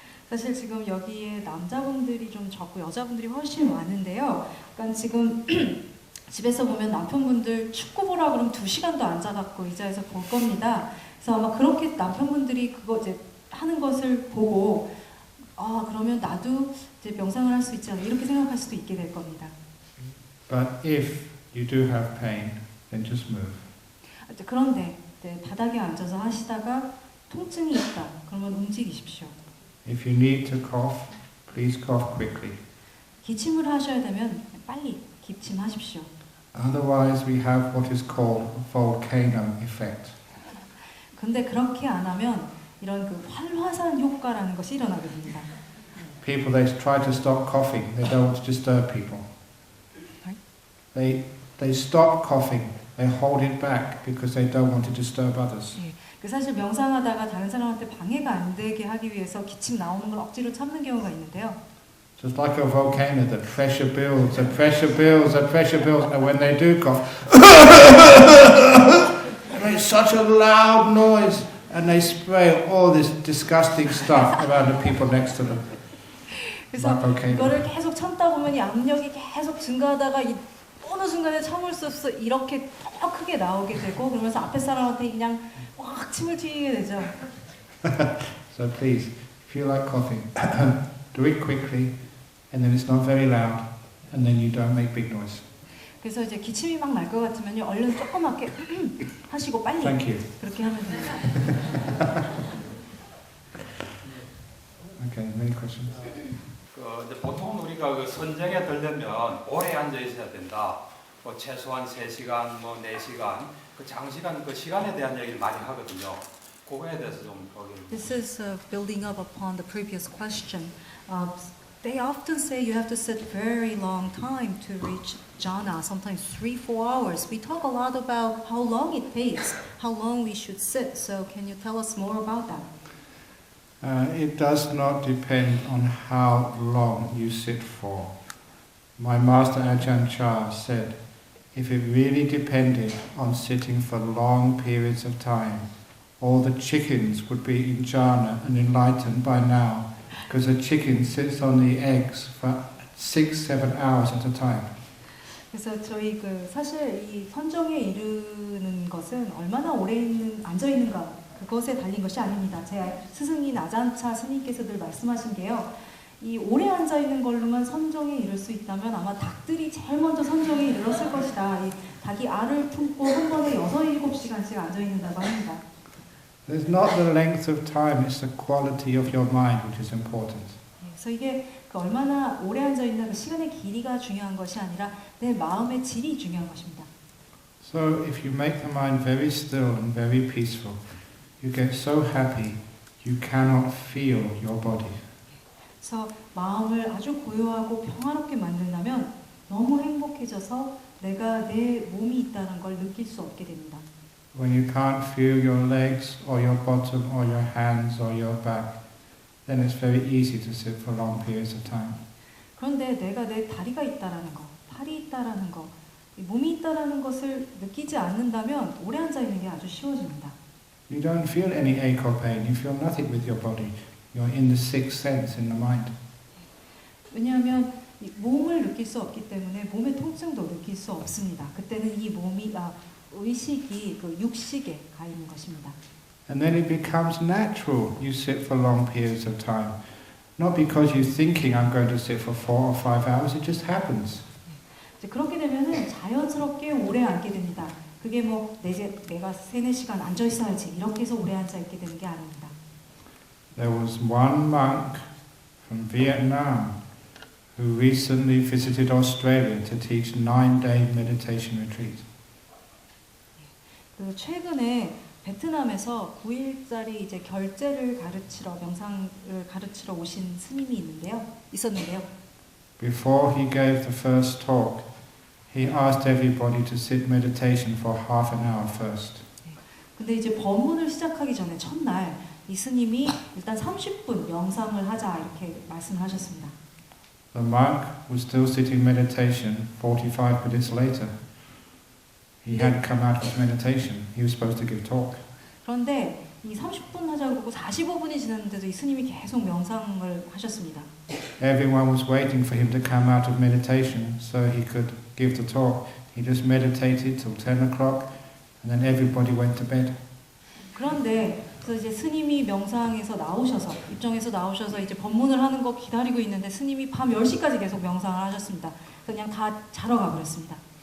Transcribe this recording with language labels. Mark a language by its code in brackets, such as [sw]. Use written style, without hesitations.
[ko] 사실 지금 여기에 남자분들이 좀 적고 여자분들이 훨씬 많은데요. 그러니까 지금 집에서 보면 남편분들 축구 보라 그러면 2시간도 앉아갖고 의자에서 볼 겁니다. 그래서 아마 그렇게 남편분들이 그거 이제 하는 것을 보고 그러면 나도 이제 명상을 할 수 있지 않나 이렇게 생각할 수도 있게 될 겁니다. [en] But if you do have pain, then just move. [ko] 그런데 네, 바닥에 앉아서 하시다가 통증이 있다. 그러면 움직이십시오. [en] If you need to cough, please cough quickly. [ko] 기침을 하셔야 되면 빨리 기침하십시오. [en] Otherwise, we have what is called a volcano effect. [ko] 근데 그렇게 안 하면 이런 그 활화산 효과라는 것이 일어나게 됩니다. [en] People, they try to stop coughing. They don't want to disturb people. They stop coughing. They hold it back because they don't want to disturb others. [ko] 예, 그 사실 명상하다가 다른 사람한테 방해가 안 되게 하기 위해서 기침 나오는 걸 억지로 참는 경우가 있는데요. [en] Just like a volcano, the pressure builds, the pressure builds, the pressure builds, and when they do cough, it makes such a loud noise, and they spray all this disgusting stuff around the people next to them. [ko] 그래서 [en] Like volcano. [ko] 이거를 계속 참다 보면 이 압력이 계속 증가하다가 이 어느 순간에 참을 수 없어 이렇게 더 크게 나오게 되고 그러면서 앞에 사람한테 그냥 확 침을 튀기게 되죠. [en] So please, if you like coughing, do it quickly, and then it's not very loud, and then you don't make big noise. [ko] 그래서 이제 기침이 막 날 것 같으면요, 얼른 조그맣게 하시고 빨리 [en] Thank you. [ko] 그렇게 하면 됩니다. [en] Okay, many questions? [ko] 이제 보통 우리가 그 선정에 들려면 오래 앉아 있어야 된다. 뭐 최소한 3시간, 뭐 4시간, 그 장시간 그 시간에 대한 얘기를 많이 하거든요. 그거에 대해서 좀 거기. [en] This is building up upon the previous question. They often say you have to sit very long time to reach jhana, sometimes 3-4 hours. We talk a lot about how long it takes, how long we should sit. So can you tell us more about that? It does not depend on how long you sit for. My master Ajahn Chah said, if it really depended on sitting for long periods of time, all the chickens would be in jhana and enlightened by now, because a chicken sits on the eggs for 6-7 hours at a time. [ko] 그래서 저희 사실 이 선정에 이르는 것은 얼마나 오래 앉아 있는가 그것에 달린 것이 아닙니다. 제 스승인 아잔차 스님께서 늘 말씀하신 게요. 이 오래 앉아 있는 걸로만 선정에 이를 수 있다면 아마 닭들이 제일 먼저 선정에 이르렀을 것이다. 이 닭이 알을 품고 한 번에 6-7시간씩 앉아 있는다고 합니다. [en] It's not the length of time, it's the quality of your mind which is important. [ko] 그래서 이게 얼마나 오래 앉아 있나 그 시간의 길이가 중요한 것이 아니라 내 마음의 질이 중요한 것입니다. [en] So if you make the mind very still and very peaceful, you get so happy you cannot feel your body. [ko] 그래서 마음을 아주 고요하고 평화롭게 만든다면 너무 행복해져서 내가 내 몸이 있다는 걸 느낄 수 없게 됩니다. [en] When you can't feel your legs or your bottom or your hands or your back, then it's very easy to sit for long periods of time. [ko] 그런데 내가 내 다리가 있다라는 거, 팔이 있다라는 거, 몸이 있다라는 것을 느끼지 않는다면 오래 앉아 있는 게 아주 쉬워집니다. [en] You don't feel any ache or pain. You feel nothing with your body. You're in the sixth sense in the mind. [ko] 왜냐하면 이 몸을 느낄 수 없기 때문에 몸의 통증도 느낄 수 없습니다. 그때는 이 몸이 의식이 육식에 가 있는 것입니다. [en] And then it becomes natural. You sit for long periods of time. Not because you're thinking I'm going to sit for 4 or 5 hours. It just happens. [ko] 이제 그렇게 되면은 자연스럽게 오래 앉게 됩니다. 그게 내가 3-4시간 앉아 있어야지 이렇게 해서 오래 앉아 있게 되는 게 아닙니다. [en] There was one monk from Vietnam who recently visited Australia to teach 9-day meditation retreat. [ko] 최근에 베트남에서 9일짜리 이제 결제를 명상을 가르치러 오신 스님이 있었는데요. [en] Before he gave the first talk, he asked everybody to sit meditation for half an hour first. [ko] 근데 이제 법문을 시작하기 전에 첫날 이 스님이 일단 30분 명상을 하자 이렇게 말씀을 하셨습니다. [en] The monk was still sitting meditation 45 minutes later. He had come out of meditation. He was supposed to give talk. [ko] 그런데 이 30분 하자고 그러고 45분이 지났는데도 이 스님이 계속 명상을 하셨습니다. [en] Everyone was waiting for him to come out of meditation so he could give the talk. He just meditated till 10 o'clock and then everybody went to bed. [ko] 그런데 그래서 이제 스님이 입정에서 나오셔서 이제 법문을 하는 거 기다리고 있는데 스님이 밤 10시까지 계속 명상을 하셨습니다. 그냥 다 자러 가버렸습니다.